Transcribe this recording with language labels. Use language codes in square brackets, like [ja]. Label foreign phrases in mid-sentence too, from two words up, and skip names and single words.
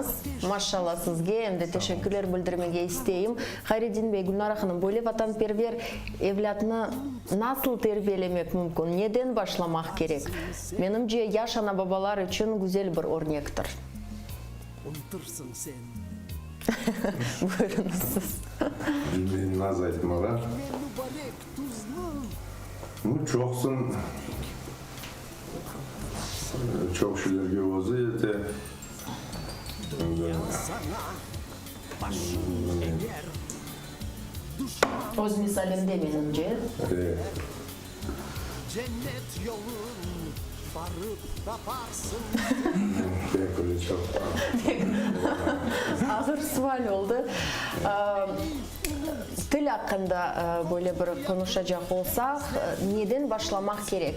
[crh] Maşallah sizge hem de teşekkürler bildirmege isteyim. Hayreddin Bey, Gülnara Hanım, böyle vatanperver evlatını nasıl terbiyelemek mümkün? Neden başlamak gerek? Benimce yaş ana babalar için güzel bir örnektir. Unutursun sen. Buyurunuz siz. Naz aytmağa. Çoksun, çok şeylerge ozu yete. Öz misalimde benimce. Cennet yolun varıp taparsın. Pek çok. Ağır sual oldu. Dil hakkında böyle bir konuşacak olsak, neden başlamak gerek?